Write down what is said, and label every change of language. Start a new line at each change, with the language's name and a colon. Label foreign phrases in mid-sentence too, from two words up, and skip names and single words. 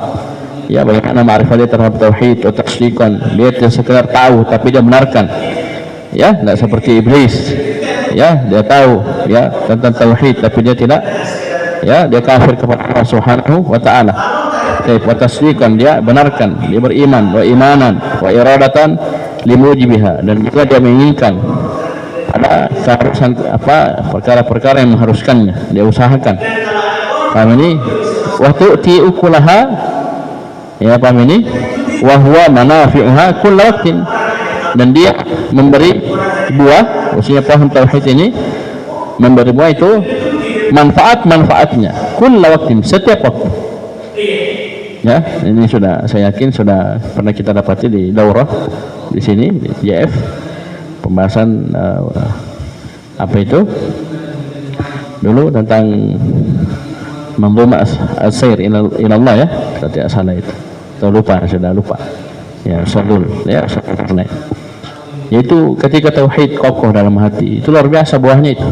Indonesian: Ya bagaimana ma'rifah dia terhadap tauhid atau tasdiqan, dia tidak sekedar tahu tapi dia benarkan. Ya, tidak seperti iblis. Ya, dia tahu ya tentang tauhid tapi dia tidak, ya dia kafir kepada Allah
Arabic: سبحانه وتعالى. وتصديقا,
Indonesian: dia benarkan, dia beriman,
Arabic: وإيمانا وإرادة لموجبها,
Indonesian: dan juga dia menginginkan ada keharusan perkara-perkara yang mengharuskannya, dia usahakan. Paham ini?
Arabic: وتؤتي أكلها,
Indonesian: ya paham ini?
Arabic: وهو منافعها كل وقت,
Indonesian: dan dia memberi buah, maksudnya pohon tauhid ini memberi buah itu manfaatnya
Arabic: كل وقت,
Indonesian: setiap waktu. Ya, ini sudah saya yakin sudah pernah kita dapati di daurah di sini di JF, pembahasan apa itu dulu tentang manzumah as-sair ila Allah, ya kalau tidak salah itu, atau sudah lupa ya, sadul ya, yaitu ketika tauhid kokoh dalam hati itu luar biasa buahnya itu.